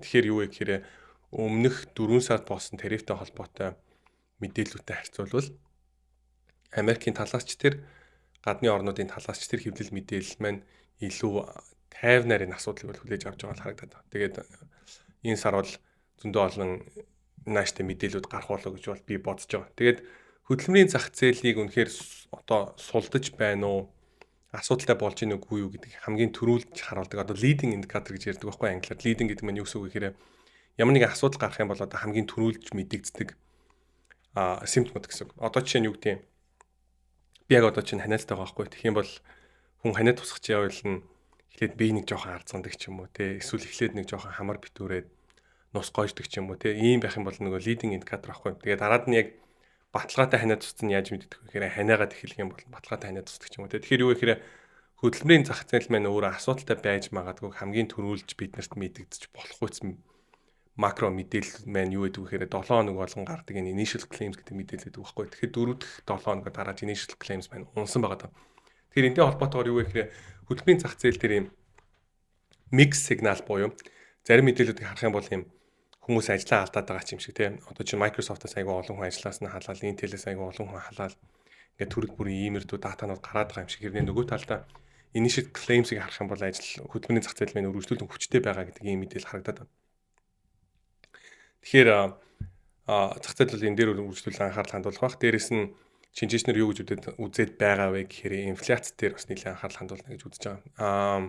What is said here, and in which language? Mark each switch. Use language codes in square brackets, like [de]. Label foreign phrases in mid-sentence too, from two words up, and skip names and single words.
[mn] Тэгэхээр юу вэ гэхээр өмнөх 4 сард болсон тарифтай холбоотой мэдээллүүдтэй харьцуулбал Америкийн талаарч тэр гадны орнуудын талаарч тэр хэвлэл мэдээлэл маань илүү тайвнаар энэ асуудлыг бол хүлээж авч байгаа харагдаад байна. Тэгээд энэ сар бол зөндөө олон нааштай мэдээлэлүүд гарах болов гэж бол би бодож байгаа. Тэгээд хөдөлмөрийн зах зээлийг үнэхээр одоо сулдаж байна уу? Асуудалтай болж ийн үгүй юу гэдэг хамгийн түрүүлж харуулдаг. Одоо [en] leading indicator [mn] гэж ярьдаг байхгүй англиар. Leading гэдэг нь юу гэсэн үг гэхээр ямар нэгэн асуудал гарах юм бол одоо хамгийн түрүүлж мэдэгддэг симптомууд гэсэн үг. Одоо жишээ нь юу гэдэг юм? Би яг одоо чинь ханиалтай байгаа байхгүй. Тэгэх юм бол хүн ханиад тусах чи явал нь эхлээд би нэг жоохон арцгандаг ч юм уу те. Эсвэл эхлээд нэг жоохон хамар битүүрээд нус гойждаг ч юм уу те. Ийм байх юм бол нөгөө [en] leading indicator [mn] байхгүй. Тэгээд дараад нь яг баталгаатай ханиад тусц нь яаж мэддэг вэ гэхээр ханиагаад эхлэх юм бол баталгаатай ханиад тусдаг ч юм уу те. Тэгэхээр юу гэхээр хөдөлмөрийн зах зээл маань өөрөө асуудалтай байж магадгүй хамгийн түрүүлж биднэрт мэдэгдэж болох үс макро мэдээлэл маань юу гэдэг вэ гэхээр 7 хоног болгон гардаг энэ [en] initial claims [mn] гэдэг мэдээлэл гэдэг байхгүй. Тэгэхээр 4 дахь 7 хоногоор дарааж [en] initial claims [mn] маань унсан байгаа даа. Тэгэхээр энэтэй холбоотойгоор юу вэ гэхээр хөдөлмөрийн зах зээл дээр юм [en] mix signal [mn] буюу зарим мэдээллүүдийг харах юм бол юм хүмүүс ажлаа алдаад байгаа ч юм шиг тийм. Одоо чинь Microsoft-аас айгүй олон хүн ажиллаас нь халаад, Intel-ээс айгүй олон хүн халаад ингээд төрөл бүрийн иймэрдүү датанууд гараад байгаа юм шиг. Хэрнээ нөгөө талдаа [en] initial claims-ийг [mn] харах юм бол ажил хөдөлмөрийн зах зээл маань үргэлжлүүлэн хүчтэй байгаа гэдэг ийм мэдээлэл харагдаад байна. Тэгэхээр зах зээл бол энэ дээр үргэлжлүүлэн анхаарал хандуулах бах. Дээрээс нь шинжээчнэр юу гэж үзээд байгаа вэ гэхээр инфляц дээр бас нэлээд анхаарал хандуулна гэж үзэж байгаа.